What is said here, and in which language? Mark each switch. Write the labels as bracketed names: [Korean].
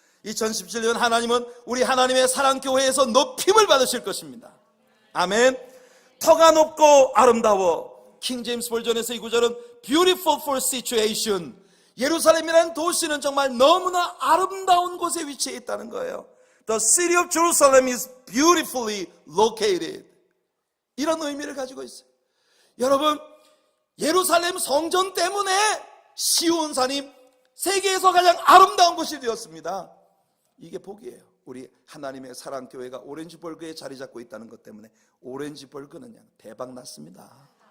[Korean] 2017년 하나님은 우리 하나님의 사랑교회에서 높임을 받으실 것입니다. 아멘. 터가 높고 아름다워. 킹 제임스 버전에서 이 구절은 [English] beautiful for situation. [Korean] 예루살렘이라는 도시는 정말 너무나 아름다운 곳에 위치해 있다는 거예요. [English] The city of Jerusalem is beautifully located. [Korean] 이런 의미를 가지고 있어요. 여러분, 예루살렘 성전 때문에 시온산이 세계에서 가장 아름다운 곳이 되었습니다. 이게 복이에요. 우리 하나님의 사랑교회가 오렌지벌그에 자리 잡고 있다는 것 때문에 오렌지벌그는 그냥 대박 났습니다.